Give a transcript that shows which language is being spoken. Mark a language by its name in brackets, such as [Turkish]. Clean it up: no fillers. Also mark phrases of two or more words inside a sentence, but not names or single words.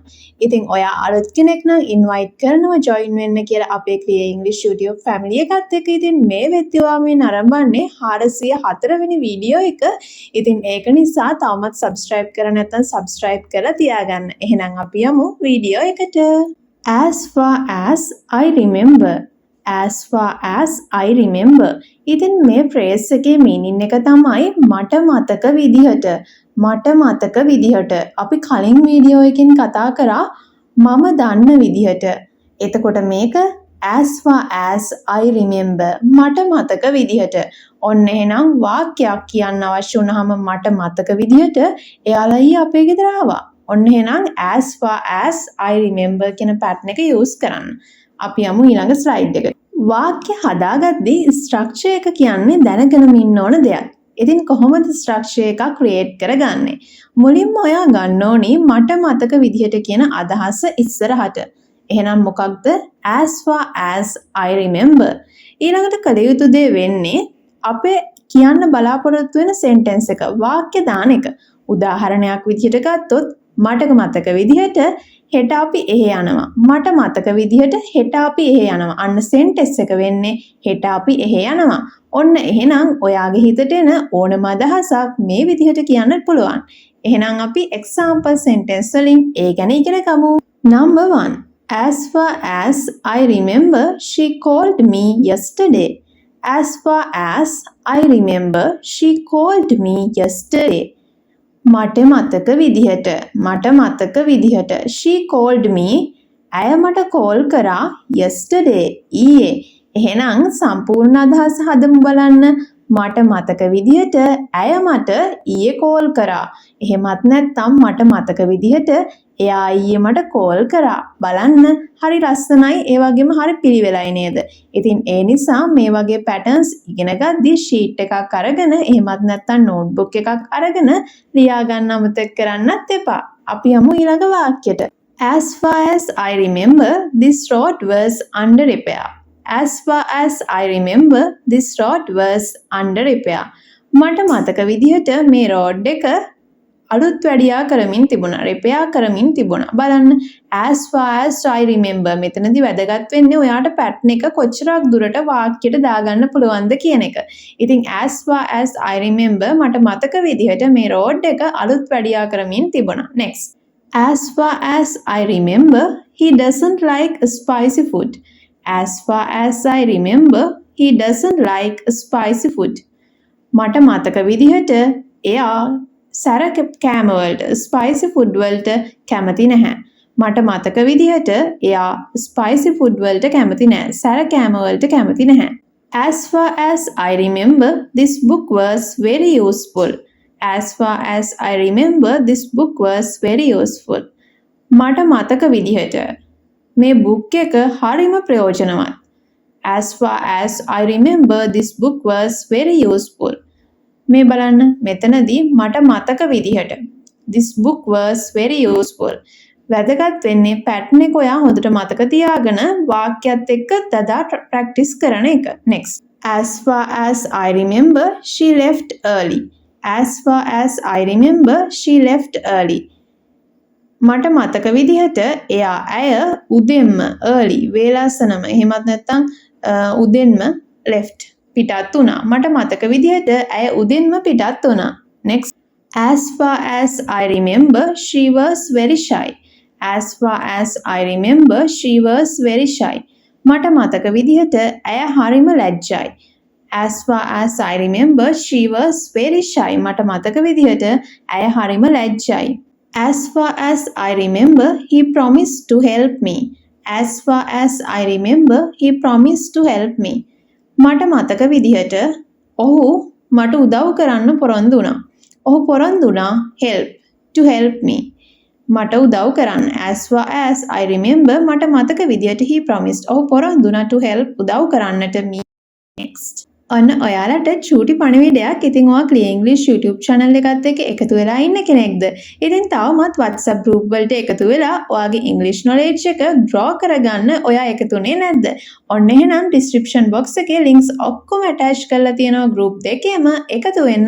[Sinhala] ඉතින් ඔයා අලුත් කෙනෙක් නම් ඉන්වයිට් කරනවා ජොයින් වෙන්න කියලා අපේ ක්‍රියා ඉංග්‍රීසි [English] YouTube family [Sinhala] එකත් එක්ක. ඉතින් මේ වෙද්දිවා මේ නරඹන්නේ 404 වෙනි වීඩියෝ එක. ඉතින් ඒක නිසා තවමත් subscribe කර නැත්නම් subscribe කරලා තියාගන්න. එහෙනම් අපි යමු වීඩියෝ එකට. [English] As far as I remember. As far as I remember. [Sinhala] ඉතින් මේ phrase එකේ meaning එක තමයි මට මතක විදිහට. මට මතක විදිහට. අපි කලින් වීඩියෝ එකකින් කතා කරා මම දන්න විදිහට. එතකොට මේක [English] as far as I remember [Sinhala] මට මතක විදිහට. ඔන්න එහෙනම් වාක්‍යයක් කියන්න අවශ්‍ය වුණාම මට මතක විදිහට එයාලා ඊ අපේ ගෙදර ආවා. ඔන්න එහෙනම් [English] as far as I remember [Sinhala] කියන pattern එක use කරන්න. අපි යමු ඊළඟ slide එකට. වාක්‍ය හදාගද්දී structure එක කියන්නේ දැනගෙනම ඉන්න ඕන දෙයක්. ඉතින් කොහොමද ස්ට්‍රක්චර් එකක් ක්‍රියේට් කරගන්නේ? මුලින්ම ඔයා ගන්න ඕනි මට මතක විදිහට කියන අදහස ඉස්සරහට. එහෙනම් මොකක්ද? [English] as far as I remember. [Sinhala] ඊළඟට කළ යුතු දේ වෙන්නේ අපේ කියන්න බලාපොරොත්තු වෙන සෙන්ටෙන්ස් එක වාක්‍ය දාන එක. උදාහරණයක් විදිහට ගත්තොත් මට මතක විදිහට හෙට අපි එහෙ යනවා. මට මතක විදිහට හෙට අපි එහෙ යනවා. අන්න සෙන්ටෙන්ස් එක වෙන්නේ හෙට අපි එහෙ යනවා. ඔන්න එහෙනම් ඔයාගේ හිතට එන ඕනම අදහසක් මේ විදිහට කියන්න පුළුවන්. එහෙනම් අපි [English] example sentence [Sinhala] වලින් ඒ ගැන ඉගෙන ගමු. [English] Number 1. As far as I remember, she called me yesterday. As far as I remember, she called me yesterday. [Sinhala] මට මතක විදිහට [English] she called me [Sinhala] ඇය මට call කරා yesterday ඊයේ. එහෙනම් සම්පූර්ණ අදහස හදමු බලන්න. මට මතක විදිහට ඇය මට ඊයේ කෝල් කරා. එහෙමත් නැත්නම් මට මතක විදිහට එයා ඊයේ මට කෝල් කරා. බලන්න හරි ලස්සනයි ඒ වගේම හරි පිළිවෙලයි නේද? ඉතින් ඒ නිසා මේ වගේ පැටර්න්ස් ඉගෙන ගද්දී ෂීට් එකක් අරගෙන එහෙමත් නැත්නම් නෝට්බුක් එකක් අරගෙන ලියා ගන්න අමතක කරන්නත් එපා. අපි යමු ඊළඟ වාක්‍යයට. [English] As far as I remember, this road was under repair. As far as I remember, this road was under repair. [Sinhala] මට මතක විදිහට මේ රෝඩ් එක අලුත් වැඩියා කරමින් තිබුණා. repair කරමින් තිබුණා. බලන්න [English] as far as I remember [Sinhala] මෙතනදී වැදගත් වෙන්නේ ඔයාට pattern එක කොච්චරක් දුරට වාක්‍යයට දාගන්න පුළුවන්ද කියන එක. ඉතින් [English] as far as I remember [Sinhala] මට මතක විදිහට මේ රෝඩ් එක අලුත් වැඩියා කරමින් තිබුණා. [English] next. As far as I remember, he doesn't like spicy food. As far as I remember, he doesn't like spicy food. [Sinhala] මට මතක විදිහට එයා සැර කෑම වලට [English] spicy food [Sinhala] වලට කැමති නැහැ. මට මතක විදිහට එයා [English] spicy food [Sinhala] වලට කැමති නැහැ. සැර කෑම වලට කැමති නැහැ. [English] As far as I remember, this book was very useful. As far as I remember, this book was very useful. [Sinhala] මට මතක විදිහට මේ book එක හරිම ප්‍රයෝජනවත්. [English] As far as I remember, this book was very useful. [Sinhala] මේ බලන්න මෙතනදී මට මතක විදිහට [English] this book was very useful. [Sinhala] වැදගත් වෙන්නේ pattern එක ඔයා හොඳට මතක තියාගෙන වාක්‍යයත් එක්ක දදා practice කරන එක. [English] Next. As far as I remember, she left early. As far as I remember, she left early. [Sinhala] මට මතක විදිහට ඇය උදෙන්ම early වේලාසනම එහෙමත් නැත්නම් උදෙන්ම left පිටත් වුණා. මට මතක විදිහට ඇය උදෙන්ම පිටත් වුණා. [English] next. As far as I remember, she was very shy. As far as I remember, she was very shy. [Sinhala] මට මතක විදිහට ඇය හරිම ලැජ්ජයි. [English] As far as I remember, she was very shy. [Sinhala] මට මතක විදිහට ඇය හරිම ලැජ්ජයි. [English] As far as I remember, he promised to help me. As far as I remember, he promised to help me. [Sinhala] මට මතක විදිහට ඔහු මට උදව් කරන්න පොරොන්දු වුණා. ඔහු පොරොන්දු වුණා [English] help to help me. [Sinhala] මට උදව් කරන්න. [English] As far as I remember, [Sinhala] මට මතක විදිහට [English] he promised. [Sinhala] ඔහු පොරොන්දු වුණා [English] to help [Sinhala] උදව් කරන්නට [English] me. Next. [Sinhala] ඔන්න ඔයාලට චූටි පණිවිඩයක්. ඉතින් ඔයා ක්ලියර් ඉංග්‍රීසි [English] YouTube channel [Sinhala] එකත් එක්ක එකතු වෙලා ඉන්න කෙනෙක්ද? ඉතින් තවමත් [English] WhatsApp group [Sinhala] වලට එකතු වෙලා ඔයාගේ [English] English knowledge [Sinhala] එක grow කරගන්න ඔයා එකතුනේ නැද්ද? ඔන්න එහෙනම් [English] description box [Sinhala] එකේ links ඔක්කොම attach කරලා තියෙනවා group දෙකේම එකතු වෙන්න.